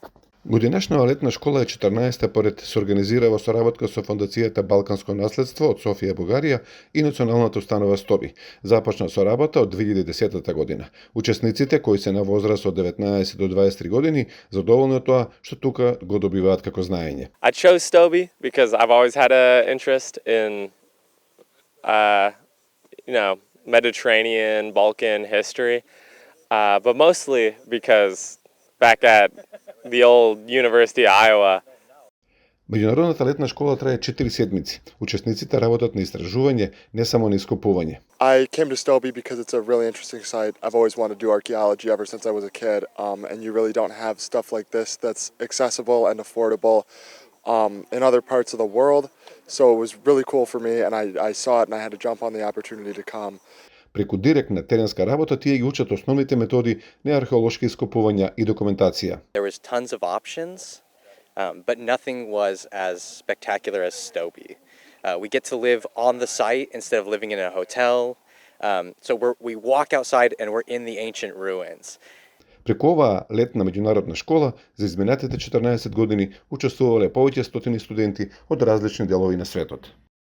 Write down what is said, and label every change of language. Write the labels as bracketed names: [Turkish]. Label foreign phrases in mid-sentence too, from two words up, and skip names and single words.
[Macedonian] Годинашната летна школа е 14-та поред се организира во соработка со Фондацијата Балканско наследство од Софија, Бугарија и Националната установа Стоби. Започна со работа од 2010 година. Учесниците кои се на возраст од 19 до 23 години задоволни од тоа што тука го добиваат како знаење. [English] I chose Stoby because I've always had an interest in Mediterranean, Balkan history, but mostly because back at the old University of Iowa. [Macedonian] Меѓународната летна школа трае 4 седмици. Учесниците работат на истражување, не само на ископување. [English] I came to Stoby because it's a really interesting site. I've always wanted to do archaeology ever since I was a kid, and you really don't have stuff like this that's accessible and affordable in other parts of the world. So it was really cool for me, and I saw it and I had to jump on the opportunity to come. [Macedonian] Преку директна теренска работа тие ги учат основните методи на археолошки ископувања и документација. [English] There was tons of options, but nothing was as spectacular as Stoby. We get to live on the site instead of living in a hotel. So we walk outside and we're in the ancient ruins. [Macedonian] Преку оваа летна меѓународна школа за изминатите 14 години учествувале повеќе стотини студенти од различни делови на светот.